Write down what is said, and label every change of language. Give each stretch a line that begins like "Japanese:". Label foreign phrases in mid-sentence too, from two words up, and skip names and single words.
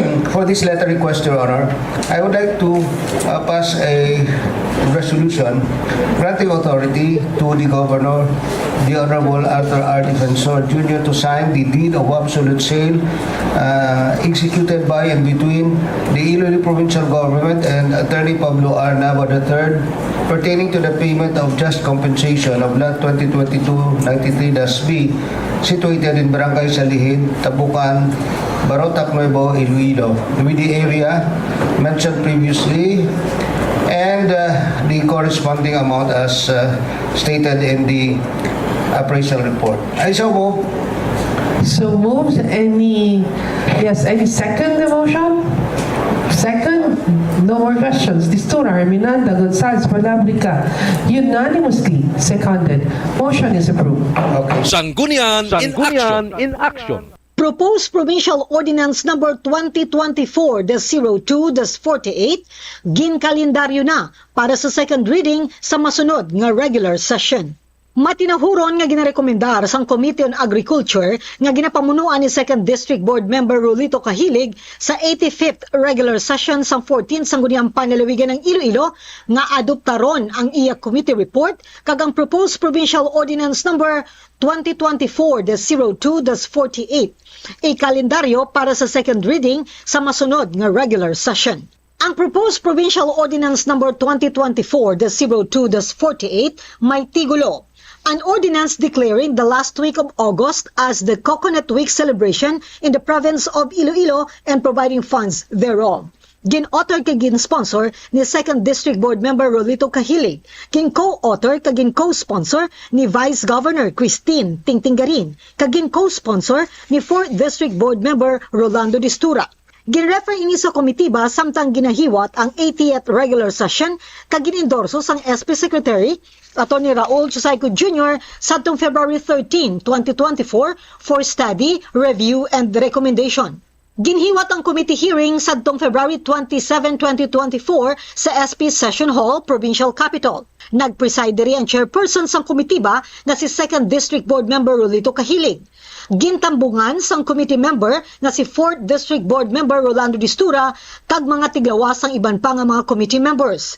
English: for this letter request, Your Honor, I would like to pass a resolution granting authority to the Governor, the Honorable Arthur R. Defensor Jr. to sign the deed of absolute sale executed by and between the Iloilo Provincial Government and Attorney Pablo R. Nava III pertaining to the payment of just compensation of Lot 2022-93-B situated in Barangay Salihid, Tabucan, Barotac Nuevo, Iloilo, with the area mentioned previously and the corresponding amount as stated in the appraisal report. I so move. So moved. Any second the motion? Second? No more questions. Distura, Herminanda, Gonzalez, Palabrica, unanimously seconded. Motion is approved. Okay. Sanggunian in Action. Proposed Provincial Ordinance Number
Hiligaynon: 2024-02-48 ginkalendaryo na para sa
English: second reading
Hiligaynon: sa masunod nga
English: regular session.
Hiligaynon: Matinahuron nga ginarekomendar sang Committee on Agriculture nga ginapamunuan ni 2nd
English: District Board Member
Hiligaynon: Rolito Cahilig sa 85th
English: regular session
Hiligaynon: sang 14th Sangguniang Panlalawigan ng Iloilo nga adoptaron ang iya
English: committee report
Hiligaynon: kag ang
English: proposed Provincial Ordinance Number
Hiligaynon: 2024-02-48 kalendaryo para sa
English: second reading
Hiligaynon: sa masunod nga
English: regular session.
Hiligaynon: Ang
English: proposed Provincial Ordinance Number
Hiligaynon: 2024-02-48 may tigulo.
English: An ordinance declaring the last week of August as the Coconut Week celebration in the province of Iloilo and providing funds thereof.
Hiligaynon: Gin-author kag gin-sponsor ni 2nd
English: District Board Member
Hiligaynon: Rolito Cahilig. Gin-co-author kag gin-co-sponsor ni
English: Vice Governor
Hiligaynon: Christine Tingtinggarin. Kag gin-co-sponsor ni 4th
English: District Board Member
Hiligaynon: Rolando Distura. Gin-refer ini sa komitiba samtang ginahiwat ang 80th
English: regular session
Hiligaynon: kag gin-endorso sang SP Secretary Atty. Raul Chusayco Jr.
English: sadtong February 13, 2024 for study, review, and recommendation.
Hiligaynon: Ginhiwat ang
English: committee hearing
Hiligaynon: sadtong February 27, 2024 sa SP Session Hall, Provincial Capital. Nag-preside diri ang chairperson sang komitiba na si 2nd
English: District Board Member
Hiligaynon: Rolito Cahilig. Gintambungan sang
English: committee member
Hiligaynon: na si 4th
English: District Board Member
Hiligaynon: Rolando Distura kag mga tiglawas ang iban pa nga mga
English: committee members.